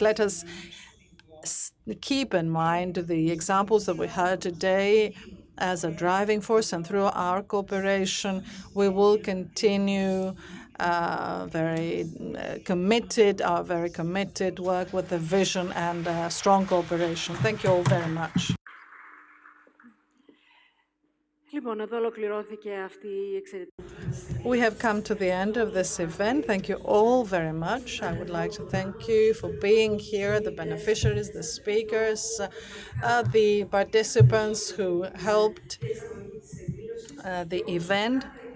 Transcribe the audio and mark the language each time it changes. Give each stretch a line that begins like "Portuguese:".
English: Let us keep in mind the examples that we heard today as a driving force, and through our cooperation, we will continue our very committed work with the vision and strong cooperation. Thank you all very much.
Greek: Λοιπόν, εδώ ολοκληρώθηκε αυτή η εξαιρετική.
English: We have come to the end of this event. Thank you all very much. I would like to thank you for being here, the beneficiaries, the speakers, the participants who helped the event.